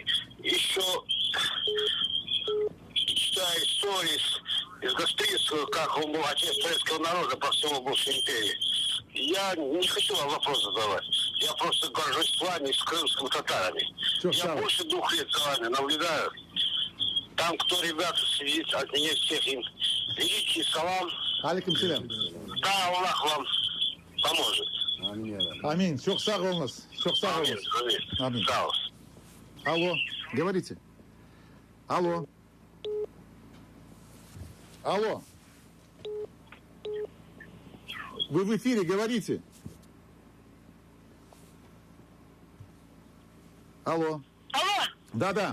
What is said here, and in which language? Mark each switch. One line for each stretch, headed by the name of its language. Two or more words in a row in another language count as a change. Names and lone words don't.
Russian: Еще читаю истории из Гасприйского, как он был отец турецкого народа по всему бывшей империи. Я не хочу вам вопрос задавать. Я просто горжусь с вами, с крымскими татарами. Я больше 2 лет за вами наблюдаю. Там, кто ребята сидит, от меня всех им великий салам.
Arabic: عليكم السلام.
Russian: Да, Аллах вам поможет. Аминь.
Turkish: Çok sağ olunuz. Çok sağ olunuz.
Russian: Аминь. Алло, говорите. Алло. Алло. Вы в эфире, говорите. Алло. Да-да,